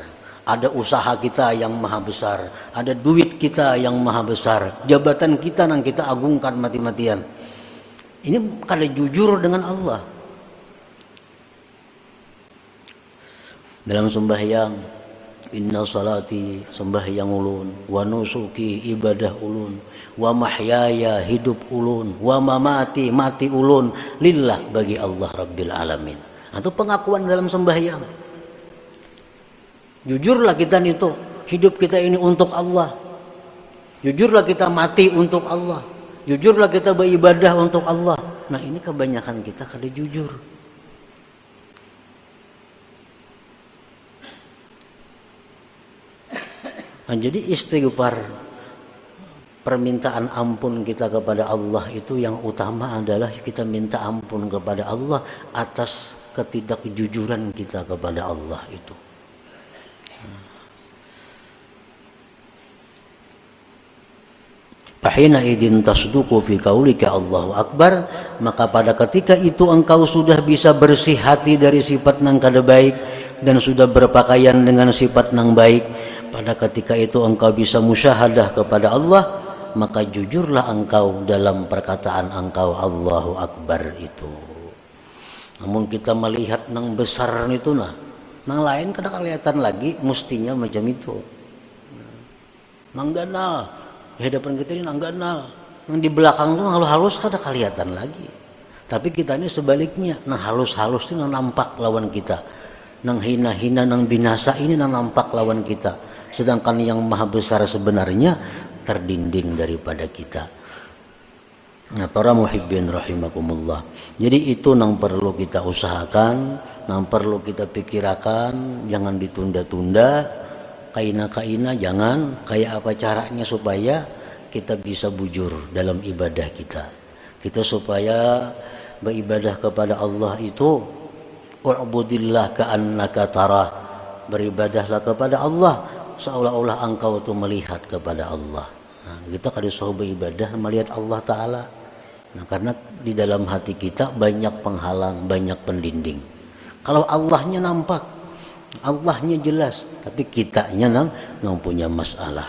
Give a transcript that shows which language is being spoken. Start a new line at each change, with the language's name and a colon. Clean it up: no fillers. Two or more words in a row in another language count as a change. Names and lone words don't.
Indonesian: Ada usaha kita yang maha besar. Ada duit kita yang maha besar. Jabatan kita yang kita agungkan mati-matian. Ini kada jujur dengan Allah. Dalam sembahyang,
Arabic: inna salati,
Banjar: sembahyang ulun,
Arabic: wa nusuki,
Banjar: ibadah ulun,
Arabic: wa mahyaya,
Banjar: hidup ulun,
Arabic: wa mamati,
Banjar: mati ulun, lillah, bagi Allah
Arabic: Rabbil Alamin.
Indonesian: Itu pengakuan dalam sembahyang. Jujurlah kita itu, hidup kita ini untuk Allah. Jujurlah kita mati untuk Allah. Jujurlah kita beribadah untuk Allah. Nah ini kebanyakan kita kada jujur. Nah, jadi istighfar, permintaan ampun kita kepada Allah itu yang utama adalah kita minta ampun kepada Allah atas ketidakjujuran kita kepada Allah itu.
Arabic: Fahina idin tasduqu fi qaulika Allahu Akbar,
Indonesian: maka pada ketika itu engkau sudah bisa bersih hati dari sifat yang kada baik dan sudah berpakaian dengan sifat yang baik. Pada ketika itu engkau bisa musyahadah kepada Allah, maka jujurlah engkau dalam perkataan engkau
Arabic: Allahu Akbar
Indonesian: itu.
Banjar: Namun kita melihat nang besar itu nang lain kada kelihatan lagi, mestinya macam itu. Nang ganal, di hadapan kita ini nang ganal, nang di belakang tuh halus-halus kada kelihatan lagi. Tapi kita ini sebaliknya, nang halus-halus itu nang nampak lawan kita, nang hina-hina, nang binasa ini nang nampak lawan kita.
Indonesian: Sedangkan yang maha besar sebenarnya terdinding daripada kita. Nah, para
Arabic: muhibbin rahimakumullah.
Indonesian: Jadi itu yang perlu kita usahakan, yang perlu kita pikirkan, jangan ditunda-tunda.
Banjar: Kaina-kaina jangan, kayak apa caranya supaya kita bisa bujur dalam ibadah kita.
Indonesian: Kita supaya beribadah kepada Allah itu
Arabic: U'budillah ka'annaka tarah.
Indonesian: Beribadahlah kepada Allah seolah-olah engkau itu melihat kepada Allah. Nah, kita kalau disuruh beribadah melihat Allah Ta'ala. Nah, karena di dalam hati kita banyak penghalang, banyak pendinding. Kalau Allahnya nampak, Allahnya jelas, tapi kitanya yang punya masalah.